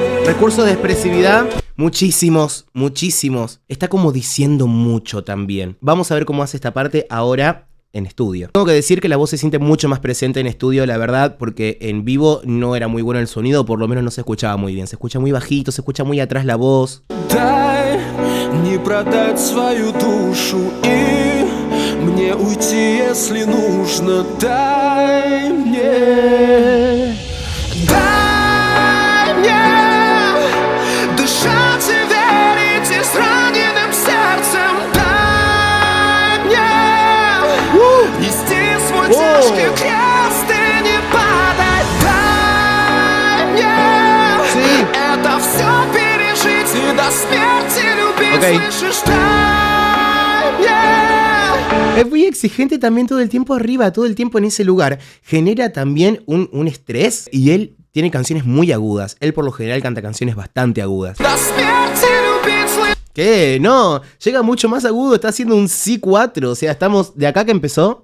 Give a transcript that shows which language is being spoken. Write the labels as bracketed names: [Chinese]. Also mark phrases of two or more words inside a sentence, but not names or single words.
[Spanish] Recursos de expresividad, muchísimos. Está como diciendo mucho también. Vamos a ver cómo hace esta parte ahora en estudio. Tengo que decir que la voz se siente mucho más presente en estudio, la verdad, porque en vivo no era muy bueno el sonido, por lo menos no se escuchaba muy bien. Se escucha muy bajito, se escucha muy atrás la voz. [Russian] Дай не продать свою душу и мне уйти, если нужно. Дай мне дышать и верить и с раненым сердцем. Дай мне нести свой тяжкий крест и не падать. Дай мне это все пережить и до смерти любить. Слышишь, дай мне. [Spanish] Es muy exigente también todo el tiempo arriba, todo el tiempo en ese lugar. Genera también un estrés y él tiene canciones muy agudas. Él por lo general canta canciones bastante agudas. ¿Qué? No, llega mucho más agudo, está haciendo un Si4. O sea, estamos de acá que empezó.